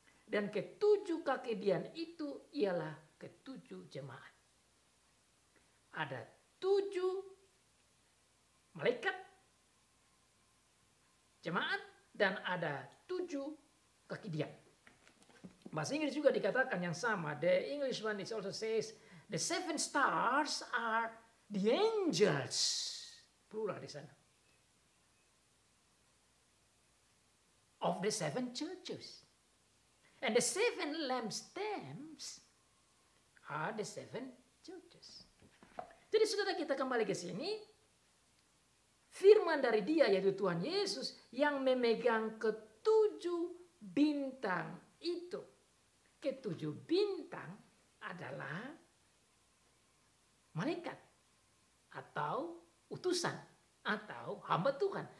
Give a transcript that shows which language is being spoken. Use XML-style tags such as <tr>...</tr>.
<id>Dan ketujuh kakedian itu ialah ketujuh jemaat. Ada 7 malaikat jemaat dan ada 7 kakedian. Bahasa Inggris juga dikatakan yang sama.</id> <en>The English one is also says the 7 stars are the angels.</en> <id>Plural di sana.</id> <en>Of the 7 churches. And the 7 lampstands are the 7 churches.</en> <id>Jadi saudara kita kembali ke sini. Firman dari Dia yaitu Tuhan Yesus yang memegang ketujuh bintang itu. Ketujuh bintang adalah malaikat atau utusan atau hamba Tuhan.</id>